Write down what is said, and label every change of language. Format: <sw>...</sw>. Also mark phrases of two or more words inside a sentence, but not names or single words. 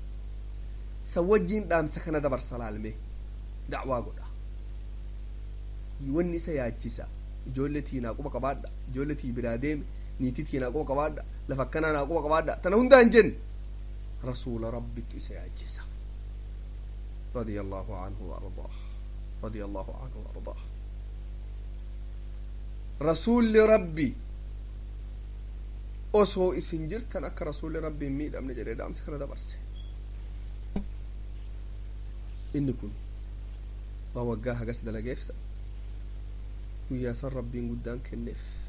<om>san wajjiin dhaamsa kana dabarsa laalme da'waa godha wanni isa yaachisa ijoollee tiinaa quba qabaadha ijoollee tii biraa deeme niitii tiinaa quba qabaadha lafa akkanaa naa quba qabaadha tana hundaan jenne rasuula rabbittu isa yaachisa</om> <ar>رضي الله عنه وأرضاه رضي الله عنه وأرضاه</ar> <om>rasuulli rabbi osoo isin jirtan akka rasuulli rabbi hin miidhamne jedhee dhaamsa kana dabarse inni kun waa waggaa hagas dalageefsa guyyaa san rabbiin guddaan kenneef</om>